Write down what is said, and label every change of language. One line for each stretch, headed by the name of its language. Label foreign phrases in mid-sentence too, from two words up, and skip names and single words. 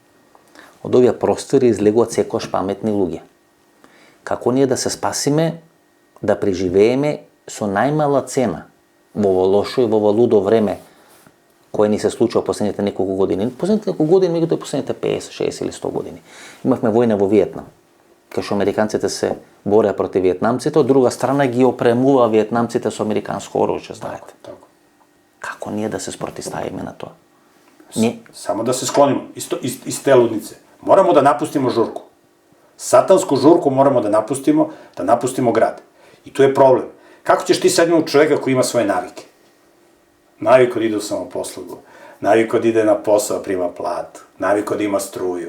Macedonian: Од овие простори излегуваат секојаш паметни луѓе. Како ние да се спасиме, да преживееме со најмала цена во ово лошо и во ово лудо време кое ни се случува последните неколку години. Последните неколку години, меѓутоа последните 50, 60 или 100 години. Имавме војна во Виетнам, кај што американците се бореа против виетнамците, од друга страна ги опремува виетнамците со американско оружје, знаете.
Serbian: Tako.
Macedonian: Како ние да се спротивставиме на тоа?
Serbian: Samo da se sklonimo iz te ludnice. Moramo da napustimo žurku. Satansku žurku moramo da napustimo grad. I tu je problem. Kako ćeš ti sad imati čoveka koji ima svoje navike? Naviku da ide u samoposlugu, naviku da ide na posao, prima platu, naviku da ima struju.